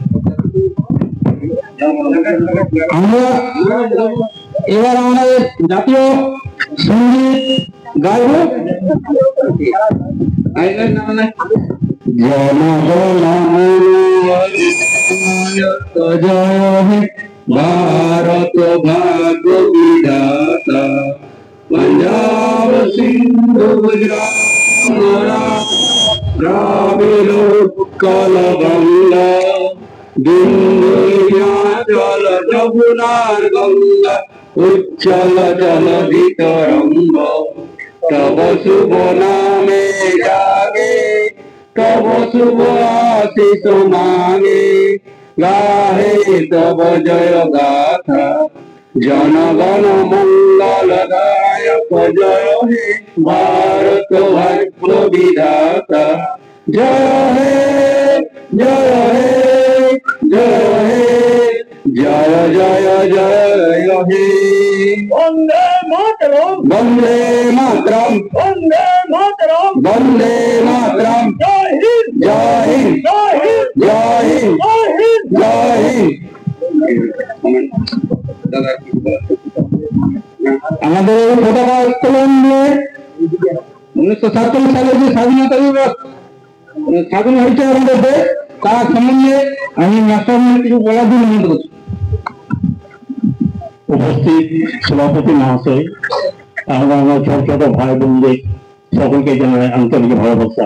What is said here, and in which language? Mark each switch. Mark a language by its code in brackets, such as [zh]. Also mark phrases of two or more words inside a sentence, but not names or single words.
[bn] আমরা এবার আমাদের জাতীয় সঙ্গীত গাইব। জয় হে ভারত ভাগ্য বিধাতা, পাঞ্জাব সিন্ধু গুজরাট দ্রাবিড় উৎকল গঙ্গা, হিমাচল যমুনার গঙ্গা, উচ্ছল জলধি তরঙ্গ, তব শুভ নামে জাগে, তব শুভ আশিস মাগে, গাহে তব জয় গাথা, জনগণ মঙ্গলদায়ক, জয় হে ভারত ভাগ্য বিধাতা, জয় হে জয় হে জয় হে জয় জয় জয় হে। বন্দে মাতরম, বন্দে মাতরম, বন্দে মাতরম, বন্দে মাতরম, [hi] जय हिंद, जय हिंद, जय हिंद, जय हिंद, जय हिंद, जय हिंद। [bn] আমাদের এই পতাকা উত্তোলন নিয়ে 1947 সালে যে স্বাধীনতা দিবস স্বাধীন হয়েছে আমাদের দেশ, তার সম্বন্ধে আমি মাস্টারমশাই কিছু বলার জন্য অনুরোধ করছি। উপস্থিত সভাপতি মহাশয়, আমরা আমার ছোট ছোট ভাই বোনদের সকলকে জানাই আন্তরিক ভালোবাসা।